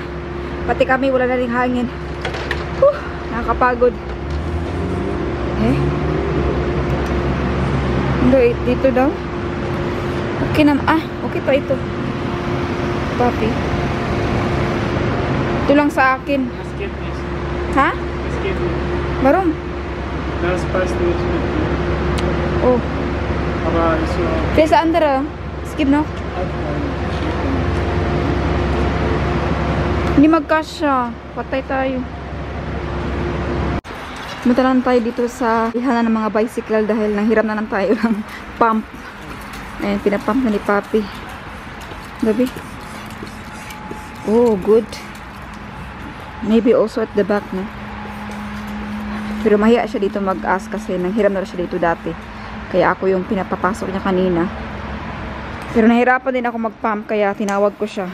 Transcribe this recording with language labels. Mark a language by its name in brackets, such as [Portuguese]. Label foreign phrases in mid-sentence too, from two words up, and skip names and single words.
[Filipino] Pati kami wala na ring hangin. Nakakapagod. Hindi, dito daw. Okay na, okay pa ito. Papi. Ito lang sa akin. [German] Das geht nicht. Ha? Das geht nicht. Warum? Das passt nicht mit dir. Oh. Aber ist so. [Filipino] Vielleicht sa andere. Skip no? Hindi magkasya. Patay tayo. Punta lang tayo dito sa ihana ng mga bicycle dahil nanghiram na lang tayo ng pump. Ayan, pinapump na ni Papi. Gabi. [English] Oh, good. Maybe also at the back, no? [Filipino] Pero mahiya siya dito mag-ask kasi nanghiram na siya dito dati. Kaya ako yung pinapapasok niya kanina. Pero nahirapan din ako mag-pump kaya tinawag ko siya.